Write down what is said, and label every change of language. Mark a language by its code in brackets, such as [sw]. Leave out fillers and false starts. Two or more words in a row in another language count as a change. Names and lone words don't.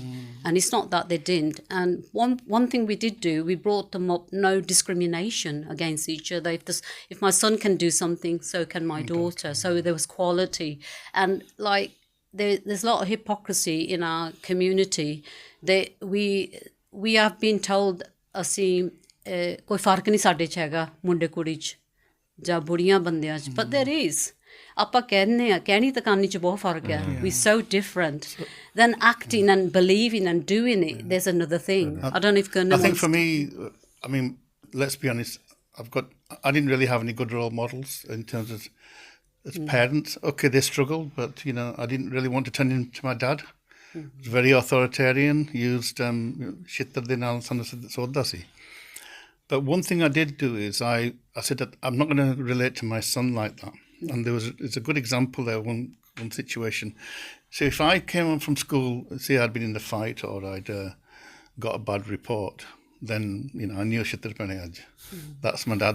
[en] And it's not that they didn't. And one thing we did do, we brought them up, no discrimination against each other. If my son can do something, so can my daughter. So there was quality. And like there's a lot of hypocrisy in our community. We have been told [pa] ਅਸੀਂ ਕੋਈ ਫਰਕ ਨਹੀਂ ਸਾਡੇ 'ਚ ਹੈਗਾ ਮੁੰਡੇ ਕੁੜੀ 'ਚ ਜਾਂ ਬੁੜੀਆਂ ਬੰਦਿਆਂ 'ਚ, [en] but there is. [pa] ਆਪਾਂ ਕਹਿੰਦੇ ਆ ਕਹਿਣੀ ਤਾਂ ਕਰਨੀ 'ਚ ਬਹੁਤ ਫਰਕ ਹੈ. [en] We're so different. Then acting and believing and doing it, there's another thing. I don't know if Gurnam. I think for me, I mean, let's be honest, I didn't really have any good role models in terms of as parents. Okay, they struggled, but you know, I didn't really want to turn into my dad. He was very authoritarian, used [pa] ਛਿੱਤਰ ਦੇ ਨਾਲ ਸਾਨੂੰ ਸੋਧਦਾ ਸੀ. [en] But one thing I did do is I said that I'm not going to relate to my son like that. And there's a good example there, one situation. So if I came home from school, say I'd been in a fight or I'd got a bad report, then, you know, I knew that's my dad.